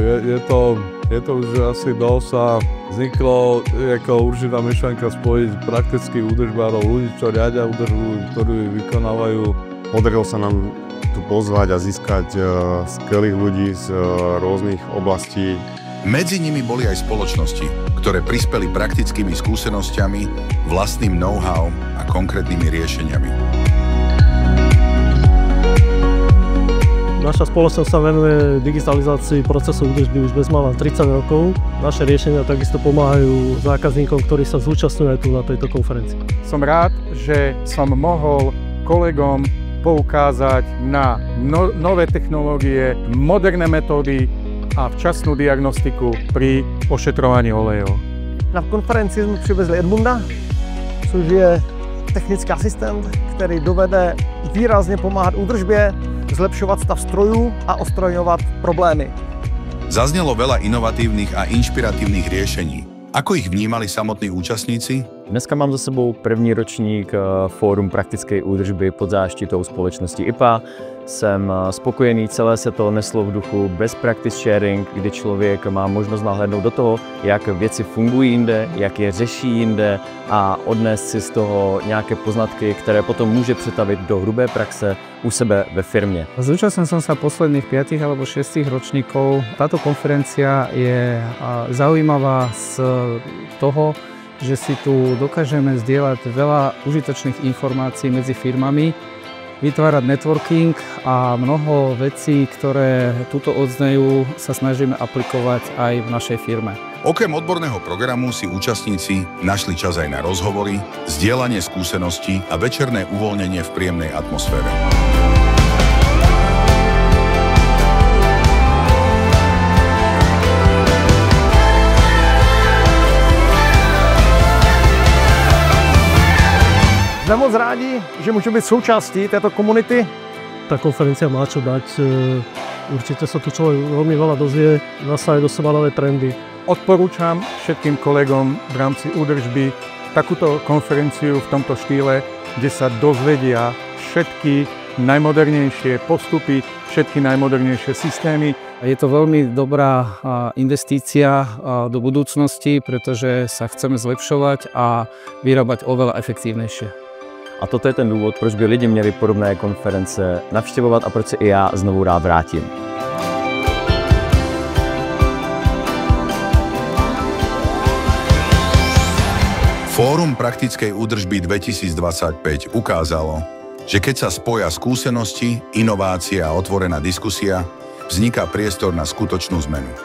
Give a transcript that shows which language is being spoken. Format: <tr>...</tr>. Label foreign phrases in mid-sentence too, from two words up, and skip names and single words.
<sk>Je to už asi dosť a vzniklo ako určitá myšlienka spojiť praktických údržbárov, ľudí, čo riadia údržbu, ktorí vykonávajú. Podarilo sa nám tu pozvať a získať skvelých ľudí z rôznych oblastí. Medzi nimi boli aj spoločnosti, ktoré prispeli praktickými skúsenosťami, vlastným know-how a konkrétnymi riešeniami. Naša spoločnosť sa venuje digitalizácii procesu údržby už bezmála 30 rokov. Naše riešenia takisto pomáhajú zákazníkom, ktorí sa zúčastňujú tu na tejto konferencii. Som rád, že som mohol kolegom poukázať na nové technológie, moderné metódy a včasnú diagnostiku pri ošetrovaní olejov.</sk> <cs>Na konferenci jsme přivezli Edmunda, což je technický asistent, který dovede výrazně pomáhat údržbě, zlepšovat stav strojů a odstraňovat problémy.</cs> <sk>Zaznelo veľa inovatívnych a inšpiratívnych riešení. Ako ich vnímali samotní účastníci?</sk> <cs>Dneska mám za sebou první ročník Fórum praktické údržby pod záštitou společnosti IPA. Jsem spokojený, celé se to neslo v duchu</cs> <en>best practice sharing,</en> <cs>kdy člověk má možnost nahlédnout do toho, jak věci fungují jinde, jak je řeší jinde a odnést si z toho nějaké poznatky, které potom může přetavit do hrubé praxe u sebe ve firmě.</cs> <sk>Zúčastnil som sa posledných 5 alebo 6 ročníkov. Táto konferencia je zaujímavá z toho, že si tu dokážeme zdieľať veľa užitočných informácií medzi firmami, vytvárať networking a mnoho vecí, ktoré tuto odznejú, sa snažíme aplikovať aj v našej firme. Okrem odborného programu si účastníci našli čas aj na rozhovory, zdieľanie skúseností a večerné uvoľnenie v príjemnej atmosfére.</sk> <cs>Jsme moc rádi, že můžeme být součástí této komunity.</cs> <sk>Tá konferencia má čo dať, určite sa tu človek veľmi veľa dozvie, nasajú do seba nové trendy. Odporúčam všetkým kolegom v rámci údržby takúto konferenciu v tomto štýle, kde sa dozvedia všetky najmodernejšie postupy, všetky najmodernejšie systémy. Je to veľmi dobrá investícia do budúcnosti, pretože sa chceme zlepšovať a vyrábať oveľa efektívnejšie.</sk> <cs>A toto je ten důvod, proč by lidi měli podobné konference navštěvovat a proč se i já znovu rád vrátím.</cs> <sk>Fórum praktickej údržby 2025 ukázalo, že keď sa spoja skúsenosti, inovácie a otvorená diskusia, vzniká priestor na skutočnú zmenu.</sk>